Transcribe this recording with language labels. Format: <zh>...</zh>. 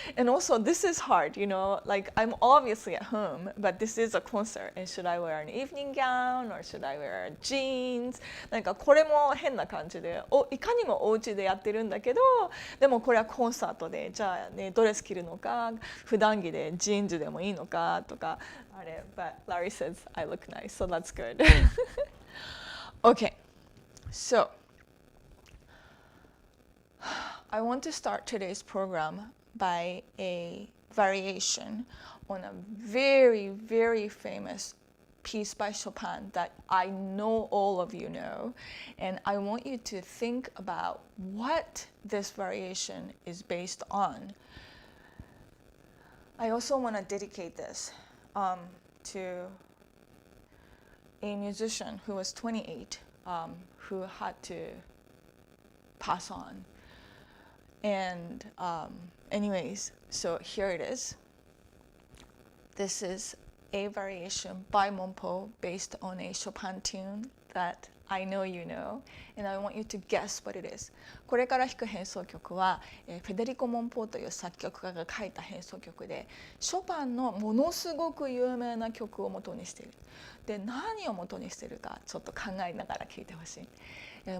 <en>And also this is hard, you know, like I'm obviously at home, but this is a concert. And should I wear an evening gown or should I wear jeans?</en> <ja>なんかこれも変な感じで、いかにもお家でやってるんだけど、でもこれはコンサートで、じゃあね、ドレス着るのか、普段着でジーンズでもいいのかとか。</ja> <en>But Larry says I look nice, so that's good. Okay, so I want to start today's program by a variation on a very, very famous piece by Chopin that I know all of you know, and I want you to think about what this variation is based on. I also want to dedicate this to a musician who was 28, who had to pass on. And anyways, so here it is. This is a variation by Monpo based on a Chopin tune that I know you know, and I want you to guess what it is.</en> <ja>これから弾く変奏曲は、フェデリコ・モンポーという作曲家が書いた変奏曲で、ショパンのものすごく有名な曲を元にしている。で、何を元にしているかちょっと考えながら聴いてほしい。</ja>